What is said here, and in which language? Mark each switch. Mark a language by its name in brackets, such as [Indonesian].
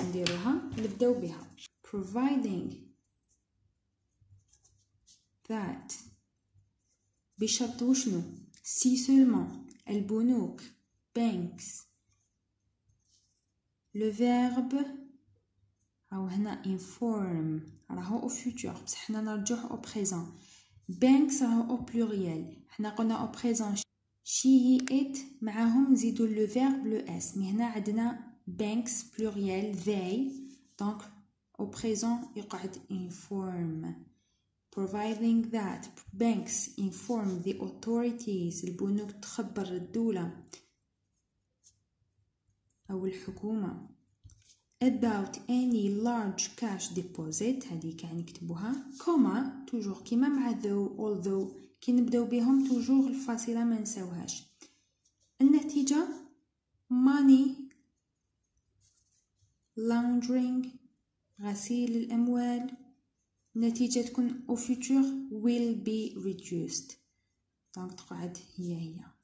[Arabic] نديروها نبداو بها [English] providing that [Arabic] بشرط وشنو [French] si seulement [Arabic] البنوك [English] banks [French] le verbe [Arabic] أو هنا [English] inform [Arabic] راهو [French] au futur [Arabic] بس حنا نرجعه [French] au présent. [English] banks [Arabic] راهو [French] au pluriel، [Arabic] حنا قلنا [French] au présent [English] she he it [Arabic] معاهم نزيدو [French] le verbe le s. [Arabic] مي هنا عندنا [English] banks [French] pluriel [English] they [French] donc au présent [Arabic] يقعد [English] inform. providing that banks inform the authorities [Arabic] البنوك تخبر الدولة أو الحكومة [English] about any large cash deposit. [Arabic] هذه كان نكتبوها كوما توجور كيما مع [English] though although [Arabic] كي نبداو بهم توجور الفاصلة ما نساوهاش. النتيجة [English] money laundering [Arabic] غسيل الأموال، النتيجة تكون [French] au futur [English] will be reduced. [Arabic] دونك تقعد هي.